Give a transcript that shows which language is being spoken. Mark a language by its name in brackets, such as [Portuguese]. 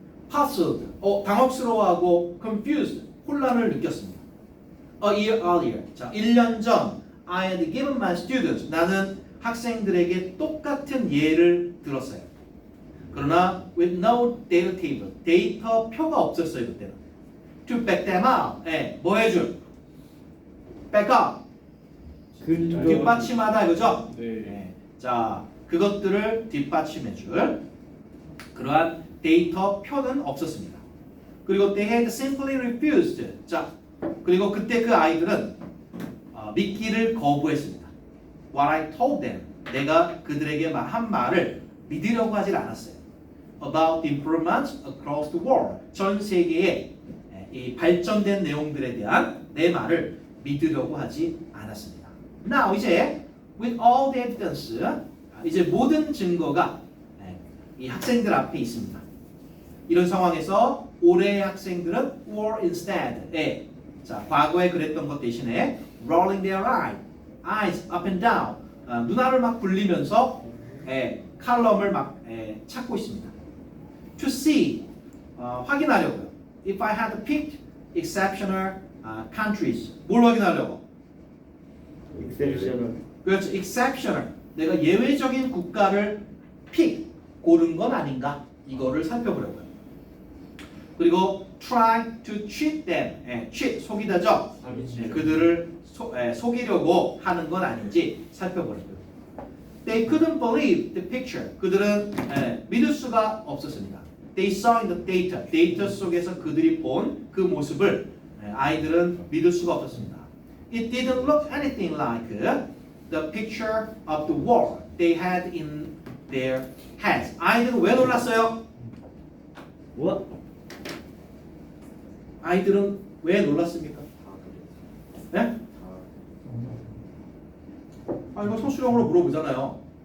[English] Puzzled, [Korean] 당혹스러워하고 [English] confused, [Korean] 혼란을 느꼈습니다. [English] A year earlier, 자, [Korean] 1년 전 [English] I had given my students, [Korean] 나는 학생들에게 똑같은 예를 들었어요. 그러나 [English] with no data table, [Korean] 데이터 표가 없었어요 그때는. [English] To back them up, [Korean] 뭐 해줄? [English] back up, [Korean] 뒷받침하다 이거죠? 자, 그것들을 뒷받침해줄 그러한 데이터 표는 없었습니다. [English] 그리고 they had simply refused. [Korean] 자, 그리고 그때 그 아이들은 믿기를 거부했습니다. [English] What I told them, [Korean] 내가 그들에게 한 말을 믿으려고 하질 않았어요. [English] About the improvements across the world, [Korean] 전 세계의 이 발전된 내용들에 대한 내 말을 믿으려고 하지 않았습니다. Now 이제 [English] with all the evidence, [Korean] 이제 모든 증거가 이 학생들 앞에 있습니다. 이런 상황에서 올해의 학생들은 [English] were instead, [Korean] 자, 과거에 그랬던 것 대신에 [English] rolling their eyes up and down, [Korean] 눈알을 막 굴리면서 칼럼을 막 찾고 있습니다. [English] To see, [Korean] 확인하려고요. [English] If I had picked exceptional countries, [Korean] 뭘 확인하려고? [English] exceptional. [Korean] 그렇죠, exceptional. 내가 예외적인 국가를 고른 건 아닌가? 이거를 살펴보려고요. [English] 그리고 try to cheat them, cheat, [Korean] 속이다죠. 그들을 속이려고 하는 건 아닌지 살펴보려고요. [English] They couldn't believe the picture. [Korean] 그들은 믿을 수가 없었습니다. [English] They saw in the data. [Korean] 데이터 속에서 그들이 본 그 모습을 아이들은 믿을 수가 없었습니다. [English] It didn't look anything like the picture of the war they had in their heads. [Korean] 아이들은 왜 놀랐어요? [English] What? [Korean] 아이들은 왜 놀랐습니까? 네? 아 이거 소수령으로 물어보잖아요.